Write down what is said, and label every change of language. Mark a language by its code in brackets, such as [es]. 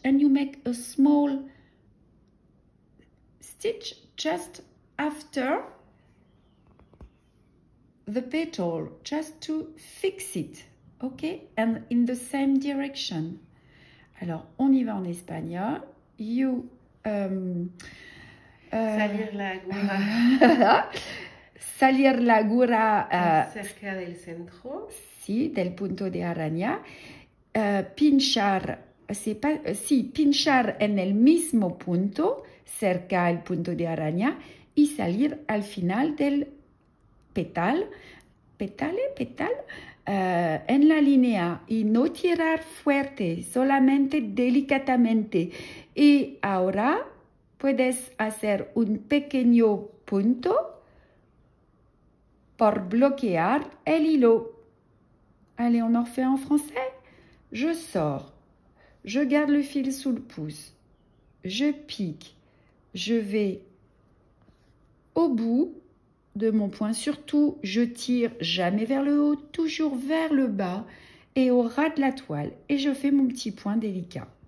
[en] And you make a small stitch just after the petal, just to fix it. Okay? And in the same direction. [fr] Alors, on y va en espagnol. [en] You... [es] salir la gura. Salir la gura. Cerca del centro. Sí, del punto de araña. Pinchar, pinchar en el mismo punto, cerca del punto de araña, y salir al final del petal. Petal. En la línea y no tirar fuerte, solamente delicadamente. Y ahora puedes hacer un pequeño punto por bloquear el hilo. [fr] Allez, on en refait en français. Je sors, je garde le fil sous le pouce, je pique, je vais au bout de mon point, surtout je tire jamais vers le haut, toujours vers le bas et au ras de la toile et je fais mon petit point délicat.